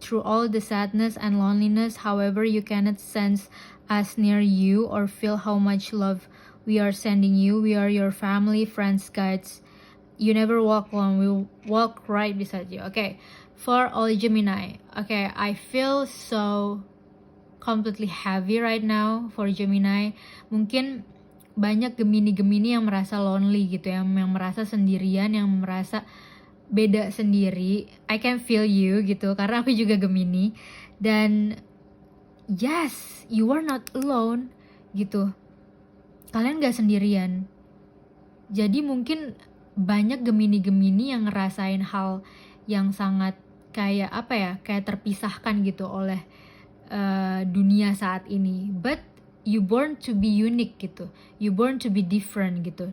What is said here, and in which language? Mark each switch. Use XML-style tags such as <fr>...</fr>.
<en>Through all the sadness and loneliness, however, you cannot sense us near you or feel how much love we are sending you. We are your family, friends, guides. You never walk alone. We will walk right beside you. Okay. For all Gemini, okay, I feel so completely heavy right now for Gemini.</en> <id>Mungkin banyak Gemini yang merasa lonely gitu ya, yang merasa sendirian, yang merasa beda sendiri.</id> <en>I can feel you</en> <id>gitu, karena aku juga Gemini. Dan</id> <en>yes, you are not alone gitu.</en> <id>Kalian gak sendirian. Jadi mungkin banyak Gemini yang ngerasain hal yang sangat kayak apa ya, kayak terpisahkan gitu oleh dunia saat ini.</id> <en>But you born to be unique gitu, you born to be different gitu.</en>